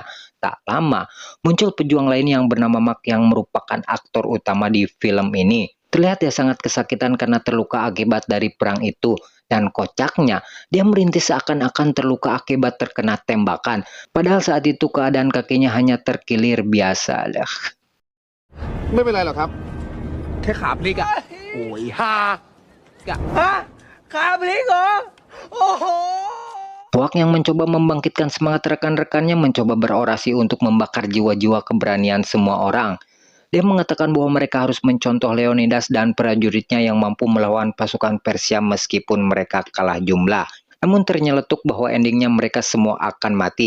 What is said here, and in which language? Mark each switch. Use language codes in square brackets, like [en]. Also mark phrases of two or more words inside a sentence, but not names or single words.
[id] Tak lama, muncul pejuang lain yang bernama Mak yang merupakan aktor utama di film ini. Terlihat dia sangat kesakitan karena terluka akibat dari perang itu. Dan kocaknya, dia merintih seakan-akan terluka akibat terkena tembakan. Padahal saat itu keadaan kakinya hanya terkilir biasa. [th] ไม่เป็นไรหรอกครับ แค่ขาพลิกอะโอ้ยฮากะ ฮะขาพลิกเหรอ โอ้โห [id] Puak yang mencoba membangkitkan semangat rekan-rekannya mencoba berorasi untuk membakar jiwa-jiwa keberanian semua orang. Dia mengatakan bahwa mereka harus mencontoh Leonidas dan prajuritnya yang mampu melawan pasukan Persia meskipun mereka kalah jumlah. Namun ternyeletuk bahwa endingnya mereka semua akan mati.